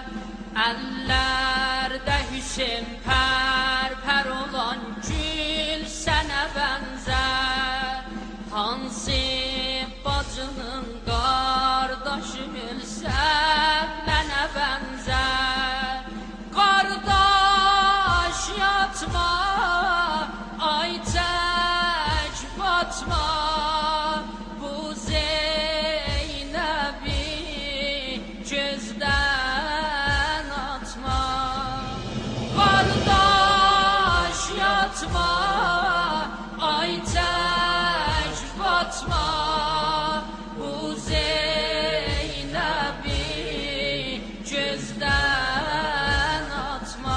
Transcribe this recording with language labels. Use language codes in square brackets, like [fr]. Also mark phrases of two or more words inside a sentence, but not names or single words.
[tr] Ellerde hüsn per olan gül sana benzer. [az] Hansı bacının kardeşi ölse mənə benzer. Kardeş yatma, ay çək batma, bu Zeynəbi gözdən atma. Kardeş yatma, ay çək batma, bu Zeynəbi gözdən atma.